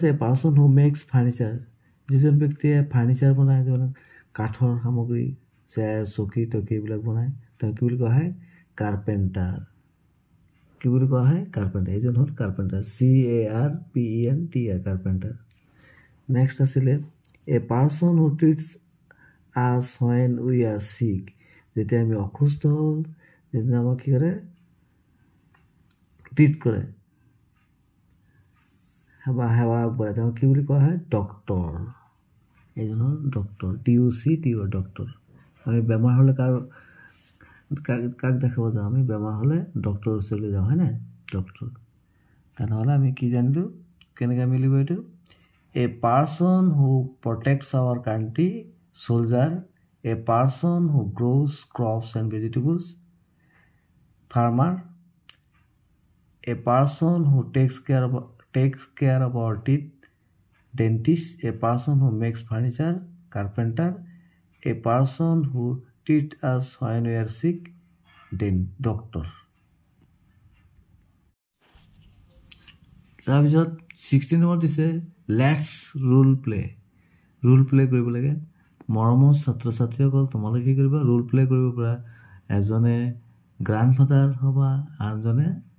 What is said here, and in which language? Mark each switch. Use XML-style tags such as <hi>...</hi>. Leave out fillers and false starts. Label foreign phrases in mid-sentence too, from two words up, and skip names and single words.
<en>a person who makes furniture</en> <as>যিজন ব্যক্তিয়ে ফাৰ্নিচাৰ বনায় যেনে কাঠৰ সামগ্ৰী চেয়াৰ চকী টকী এইবিলাক বনায় তেওঁ কি বুলি কোৱা হয় কাৰ্পেণ্টাৰ কি বুলি কোৱা হয় কাৰ্পেণ্টাৰ এইজন হ'ল কাৰ্পেণ্টাৰ CARPENTER কাৰ্পেণ্টাৰ নেক্সট আছিলে</as> <en>a person who treats us when we are sick</en> <as>যেতিয়া আমি অসুস্থ হওঁ যেতিয়া আমাক কি কৰে ট্ৰিট কৰে সেৱা আগবঢ়ায় তেওঁ কি বুলি কোৱা হয় ডক্তৰ এইজন হ'ল ডক্তৰ DOCTOR ডক্তৰ আমি বেমাৰ হ'লে কাক দেখাব যাওঁ আমি বেমাৰ হ'লে ডক্তৰৰ ওচৰলৈ যাওঁ হয় নাই ডক্তৰ তেনেহ'লে আমি কি জানিলোঁ কেনেকৈ মিলিব এইটো</as> <en>a person who protects our country soldier a person who grows crops and vegetables farmer a person who takes care of our teeth dentist a person who makes furniture carpenter a person who treats us when we are sick doctor</en> <as>তাৰপিছত 16 নম্বৰ দিছে</as> <en>let's role play</en> <as>কৰিব লাগে মৰমৰ ছাত্ৰ ছাত্ৰীসকল তোমালোকে কি কৰিবা</as> <en>role play</en> <as>কৰিব পৰা এজনে গ্ৰাণ্ডফাদাৰ হ'বা আনজনে</as>